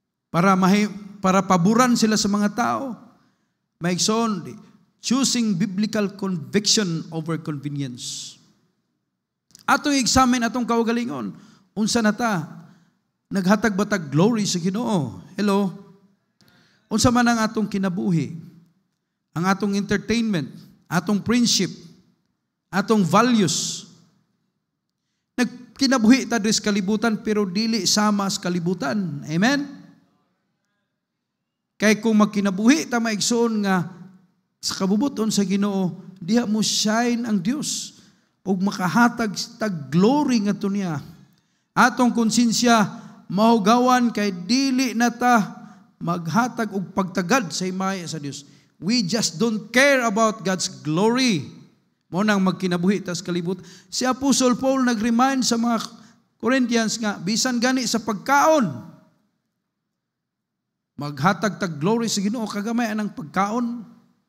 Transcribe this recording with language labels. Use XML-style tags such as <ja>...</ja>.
<ceb>Para paboran sila sa mga tao.</ceb> <en>Maigsoon, choosing biblical conviction over convenience.</en> <ceb>Atong examine atong kaugalingon. Unsa na ta? Naghatag batag glory sa Ginoo. Hello? Unsa man ang atong kinabuhi? Ang atong entertainment, atong friendship, atong values. Nagkinabuhi ta sa kalibutan pero dili sama sa kalibutan. Amen? Kay kung magkinabuhi ta maigsoon nga sa kabubuton sa Ginoo, diha mo shine ang Dios ug makahatag tag glory ngadto niya. Atong konsensya mahugawan kay dili na ta maghatag og pagtagad sa himaya sa Dios.</ceb> <en>We just don't care about God's glory.</en> <ceb>Mao nang magkinabuhi ta sa kalibutan. Si Apostle Paul nag-remind sa mga Corinthians nga bisan gani sa pagkaon, maghatag tag glory sa Ginoo kagamay anang pagkaon.</ceb>